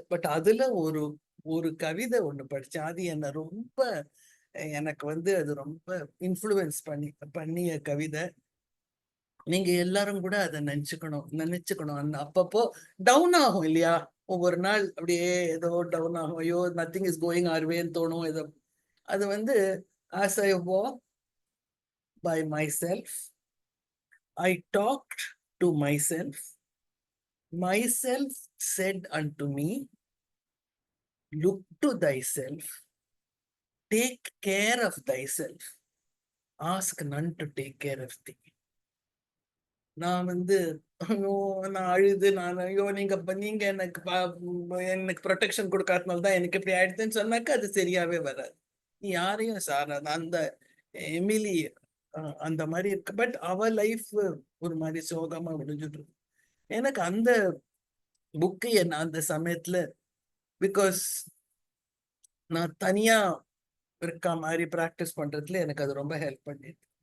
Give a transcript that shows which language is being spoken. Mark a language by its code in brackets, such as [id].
[ta] But அதுல ஒரு ஒரு கவிதை ஒண்ணு படிச்சேன். அது என்ன ரொம்ப, எனக்கு வந்து அது ரொம்ப இன்ஃப்ளூயன்ஸ் பண்ணிய கவிதை. நீங்க எல்லாரும் கூட அதை நினைச்சுக்கணும். அப்பப்போ டவுன் ஆகும் இல்லையா, ஒவ்வொரு நாள் அப்படியே ஏதோ டவுன் ஆகும். [en] ஐயோ nothing is going or வேன்னு [ta] தோணும் ஏதோ. அது வந்து, [en] as I walk by myself, I talked to myself, myself said unto me, look to thyself, take care of thyself, ask none to take care of thee. [ta] நான் வந்து ஐயோ, நான் அழுது ஐயோ நீங்க எனக்கு ப்ரொடெக்ஷன் கொடுக்காதனால தான் எனக்கு இப்படி ஆயிடுதுன்னு சொன்னாக்கா அது சரியாவே வராது. நீ யாரையும் சாராது. அந்த எமிலி அந்த மாதிரி இருக்கு. பட் அவ லைஃப் ஒரு மாதிரி சோகமா முடிஞ்சுட்டு. எனக்கு அந்த புக்கு என்ன அந்த சமயத்துல, பிகாஸ் நான் தனியா இருக்க மாதிரி பிராக்டிஸ் பண்றதுல எனக்கு அது ரொம்ப ஹெல்ப் பண்ணிட்டு.